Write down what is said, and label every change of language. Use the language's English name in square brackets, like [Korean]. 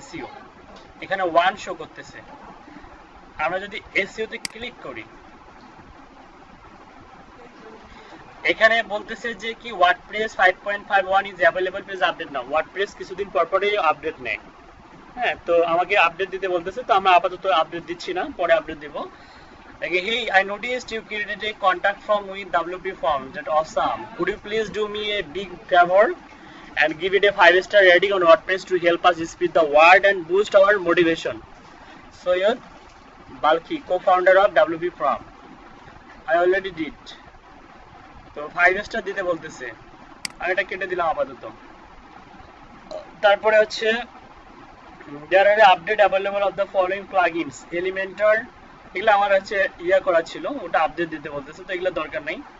[Bangla] SEO এখানে 1 show করতেছে। আমরা যদি এসইও তে ক্লিক করি, এখানে বলতেছে যে কি WordPress 5.51 is available, please update now. WordPress কিছুদিন পর পরই আপডেট নেয়। হ্যাঁ, তো আমাকে আপডেট দিতে বলতেছে, তো আমরা আপাতত আপডেট দিচ্ছি না, পরে update Dev. [English] Okay, hey, I noticed you created a contact form with WP form. That's awesome. Could you please do me a big favor and give it a 5-star rating on WordPress to help us speed the word and boost our motivation? Soyad Balki, co-founder of WP form. I already did. [Bangla] তো 5 star দিতে বলতেছে, আমি এটা কেটে দিলাম আপাতত। তারপরে হচ্ছে [English] there are update available of the following plugins Elementor, [Bangla] এগুলো আমার হচ্ছে করা ছিল, ওটা আপডেট দিতে বলতেছে, তো এগুলো দরকার নাই।